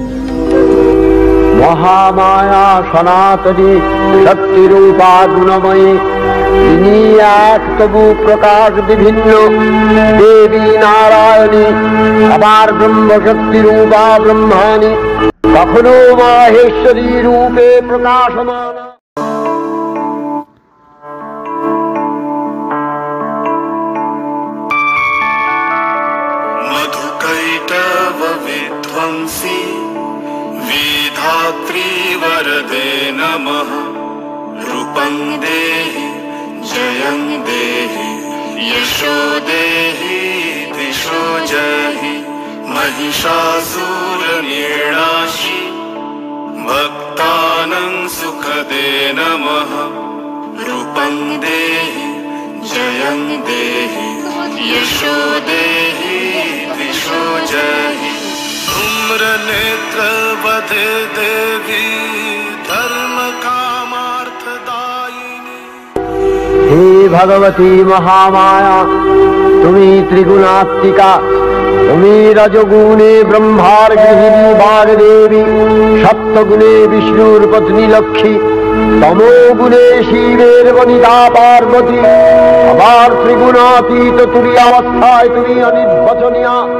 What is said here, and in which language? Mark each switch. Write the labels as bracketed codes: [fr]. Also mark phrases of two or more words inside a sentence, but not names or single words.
[bn] মহামায়া সনাতনী শক্তিরূপা গুণময়ী, তিনি এক তবু প্রকাশ বিভিন্ন, দেবী নারায়ণী আবার ব্রহ্মশক্তি রূপা ব্রহ্মাণী, কখনো মাহেশ্বরী রূপে প্রকাশমান। [sa] মধুকৈটব বিধ্বংসী विधात्री वरदे नमः। रूपं देहि जयं देहि यशो देहि दिशो जहि, महिषासुरनिर्णाशि भक्तानां सुखदे नमः। रूपं देहि जयं देहि यशो देहि दिशो जहि, धूम्रनेत्र वधे देवी धर्म कामार्थदायिनी। [bn] হে ভগবতী মহামায়া, তুমি ত্রিগুণাত্মিকা, তুমি রজগুণে ব্রহ্মার গৃহিণী বাগদেবী, সপ্তগুণে বিষ্ণুর পত্নী লক্ষ্মী, তমোগুণে শিবের বনিতা পার্বতী, আবার ত্রিগুণাতীত তুরীয়াবস্থায় তুমি অনির্বচনীয়া।